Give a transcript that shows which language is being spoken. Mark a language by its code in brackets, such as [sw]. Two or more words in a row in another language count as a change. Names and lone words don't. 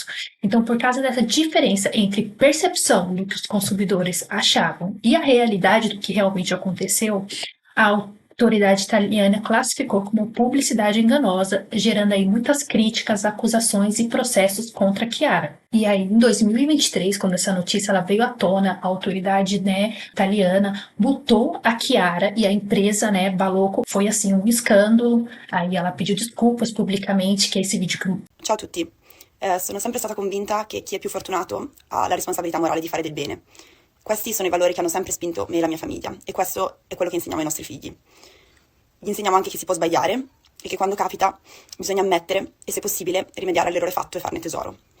[pt] Então, por causa dessa diferença entre percepção do que os consumidores achavam e a realidade do que realmente aconteceu, a autoridade italiana classificou como publicidade enganosa, gerando aí muitas críticas, acusações e processos contra Chiara. E aí, em 2023, quando essa notícia ela veio à tona, a autoridade, né, italiana multou a Chiara e a empresa, né, Balocco, foi assim um escândalo. Aí ela pediu desculpas publicamente, que é esse vídeo que... [it] Ciao a tutti. Sono sempre stata convinta che chi è più fortunato ha la responsabilità morale di fare del bene. Questi sono i valori che hanno sempre spinto me e la mia famiglia, e questo è quello che insegniamo ai nostri figli. Gli insegniamo anche che si può sbagliare e che quando capita bisogna ammettere e, se possibile, rimediare all'errore fatto e farne tesoro.